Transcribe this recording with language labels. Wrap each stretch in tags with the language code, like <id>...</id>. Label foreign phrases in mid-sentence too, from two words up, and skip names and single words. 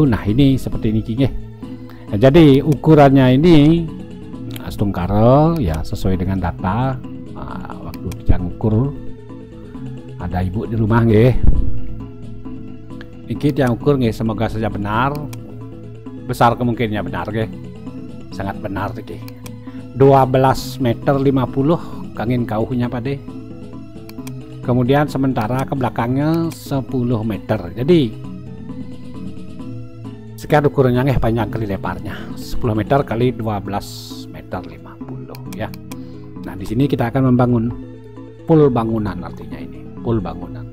<id>Nah, ini seperti ini Nah, jadi ukurannya ini setungkara ya, sesuai dengan data waktu Titiang ukur. Ada ibu di rumah Ini yang ukur semoga saja benar. Besar kemungkinannya benar sangat benar 12 meter 50</id> <ban>kangin kauhnya</ban> <id>Pade. Kemudian sementara ke belakangnya 10 meter. Jadi sekian ukurannya panjang kali lebarnya 10 meter kali 12 meter 50 ya. Nah, di sini kita akan membangun full bangunan, artinya ini full bangunan.</id>